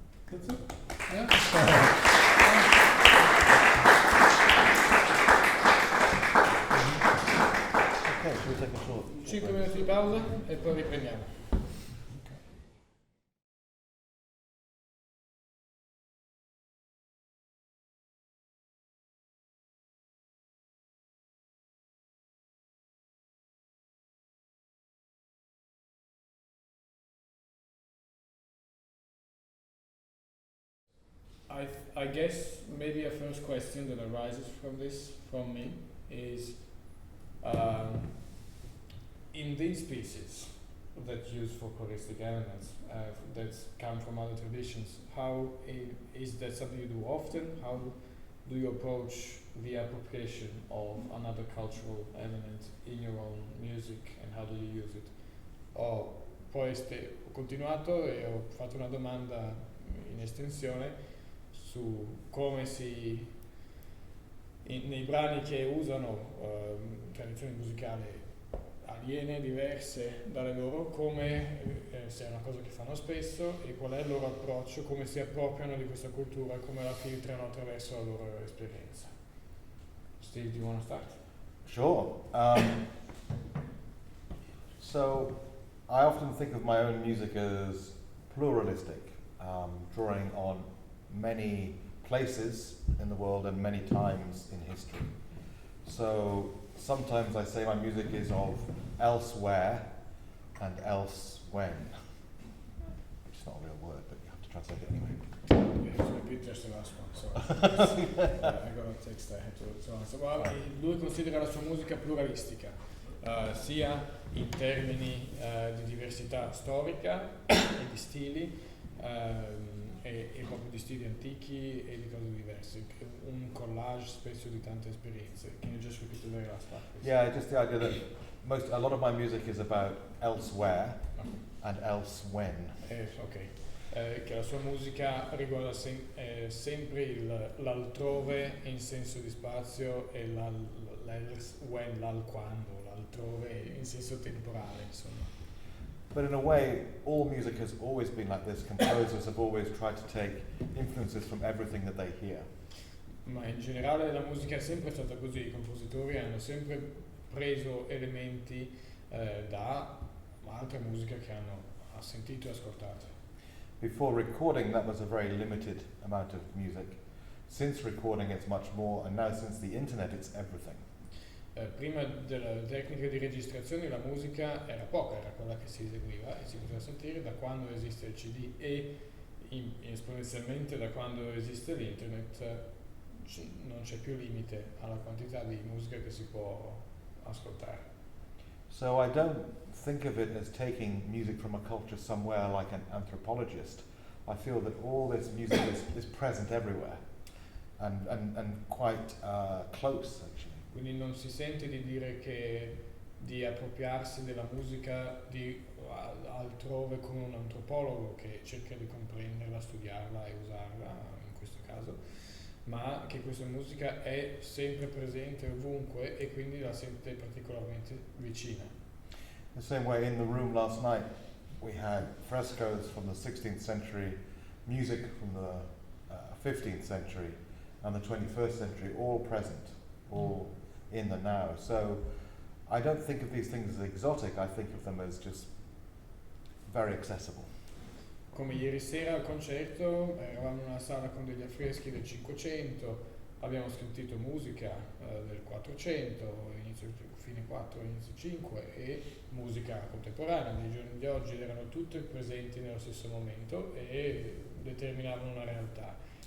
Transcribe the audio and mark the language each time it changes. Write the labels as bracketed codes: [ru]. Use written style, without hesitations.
[en] That's it. Yeah. Okay, should we take a short? [it] 5 minuti di pausa e poi riprendiamo. [en] I guess maybe a first question that arises from me is, in these pieces that use folkloristic elements that come from other traditions, is that something you do often? How do you approach the appropriation of another cultural element in your own music, and how do you use it? [it] Ho continuato e ho fatto una domanda in estensione su come nei brani che usano tradizioni musicali aliene, diverse dalle loro, come se è una cosa che fanno spesso, e qual è il loro approccio, come si appropriano di questa cultura e come la filtrano attraverso la loro esperienza. [en] Steve, do you want to start? Sure. So I often think of my own music as pluralistic, drawing on many places in the world and many times in history. So sometimes I say my music is of elsewhere and else when. Which is not a real word, but you have to translate it anyway. You have to repeat just the last one, sorry. I got a text I had to answer. [it] Well, lui considera la sua musica pluralistica, sia in termini di diversità storica e di stili, e proprio di stili antichi e di cose diverse, un collage spesso di tante esperienze. [en] Can you just repeat the very last part, please? Yeah, just the idea that a lot of my music is about elsewhere and else when. [it] Che la sua musica riguarda sempre l'altrove in senso di spazio e l' [en] else when, [it] l'alquando, l'altrove in senso temporale, insomma. [en] But in a way, all music has always been like this. Composers have always tried to take influences from everything that they hear. [it] Ma in generale la musica è sempre stata così, i compositori hanno sempre preso elementi da altre musiche che hanno sentito e ascoltato. [en] Before recording, that was a very limited amount of music. Since recording, it's much more, and now since the internet, it's everything. [it] Prima delle tecniche di registrazione la musica era poca, era quella che si eseguiva e si poteva sentire. Da quando esiste il CD e esponenzialmente da quando esiste l'internet non c'è più limite alla quantità di musica che si può ascoltare. [en] So I don't think of it as taking music from a culture somewhere like an anthropologist. I feel that all this music is present everywhere and quite close, actually. [it] Quindi non si sente di dire di appropriarsi della musica altrove come un antropologo che cerca di comprenderla, studiarla e usarla in questo caso, ma che questa musica è sempre presente ovunque e quindi la sente particolarmente vicina. [en] The same way in the room last night we had frescoes from the 16th century, music from the 15th century and the 21st century, all present, all in the now. So I don't think of these things as exotic, I think of them as just very accessible. [it] Come ieri sera al concerto eravamo in una sala con degli affreschi del 500, abbiamo sentito musica del 400, fine 4, inizio 5 e musica contemporanea dei giorni di oggi, erano tutte presenti nello stesso momento e determinavano una realtà.